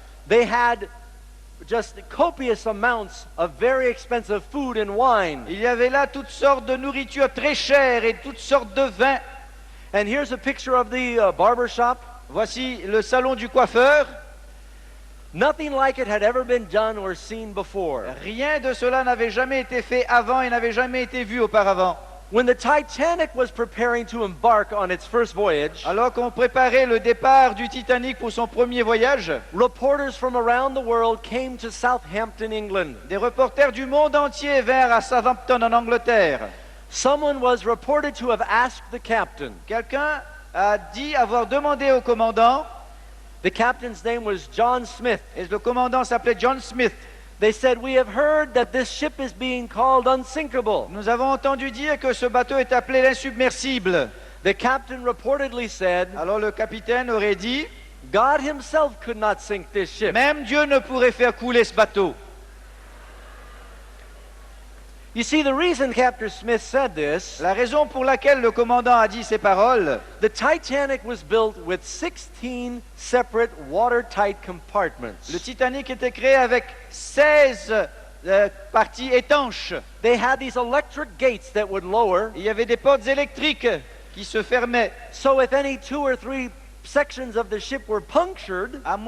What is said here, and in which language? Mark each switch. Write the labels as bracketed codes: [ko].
[en] They had just copious amounts of very expensive food and wine. [fr] Il y avait là toutes sortes de nourriture très chère et toutes sortes de vins. [en] And here's a picture of the barber shop. [fr] Voici le salon du coiffeur. [en] Nothing like it had ever been done or seen before. [fr] Rien de cela n'avait jamais été fait avant et n'avait jamais été vu auparavant. [en] When the Titanic was preparing to embark on its first voyage, [fr] Alors qu'on préparait le départ du Titanic pour son premier voyage, [en] reporters from around the world came to Southampton, England. [fr] des reporters du monde entier vinrent à Southampton en Angleterre. [en] Someone was reported to have asked the captain. [fr] Quelqu'un a dit avoir demandé au commandant, [en] The captain's name was John Smith. [fr] et le commandant s'appelait John Smith. [en] They said, "We have heard that this ship is being called unsinkable." [fr] Nous avons entendu dire que ce bateau est appelé l'insubmersible. [en] The captain reportedly said, [fr] Alors le capitaine aurait dit, [en] God himself could not sink this ship. [fr] même Dieu ne pourrait faire couler ce bateau. [en] You see, the reason Captain Smith said this, [fr] La raison pour laquelle le commandant a dit ces paroles, [en] the Titanic was built with 16 separate watertight compartments. [fr] le Titanic était créé avec 16 parties étanches. [en] They had these electric gates that would lower, [fr] Il y avait des portes électriques qui se fermaient. [en] so if any 2 or 3 sections of the ship were punctured,